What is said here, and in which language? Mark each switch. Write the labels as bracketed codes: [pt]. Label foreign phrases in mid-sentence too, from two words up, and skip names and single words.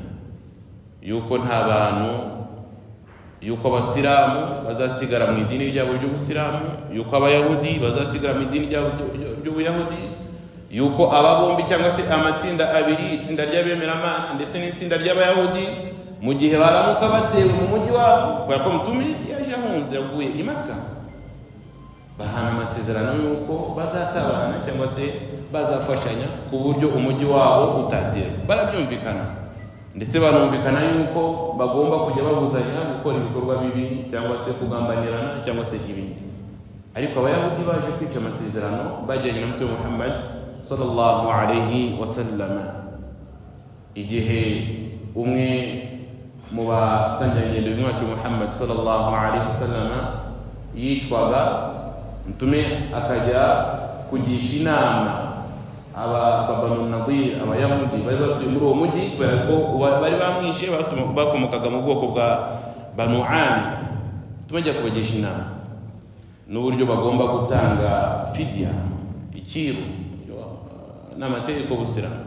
[rw] yuko nta bantu, yuko abasilamu bazasigara mu idini ryabo ry'ubusilamu, yuko abayahudi bazasigara mu idini ryabo ry'ubuyahudi, yuko aba bombi cyangwa se amatsinda abiri, itsinda ry'abemeramana ndetse n'itsinda ry'abayahudi, mu gihe baramuka batewe mu mujyi wabo kubera ko Mtume yaje ahunze yavuye i Makka, bahana amasezerano yuko bazatabana cyangwa se bazafashanya ku buryo umujyi wabo utaterwa. Barabyumvikana ndetse banumvikana yuko bagomba kujya babuzanya gukora ibikorwa bibi cyangwa se kugambanirana cyangwa se ibindi. Ariko abayahudi baje kwica amasezerano bajyanye na Mtume Muhammad [ar] صلى الله عليه وسلم. [rw] Igihe umwe mu basanjanye n'umwacu Muhammad [ar] صلى الله عليه وسلم [rw] yicwaga, Mtume akajya kugisha inama Banu Nadhir, abayahudi bari batuye muri uwo mujyi kubera ko bari bamwishe bakomokaga mu bwoko bwa Banu Amir. Tumajya kubagisha inama n'uburyo bagomba gutanga fidya, ikiru n'amategeko busira.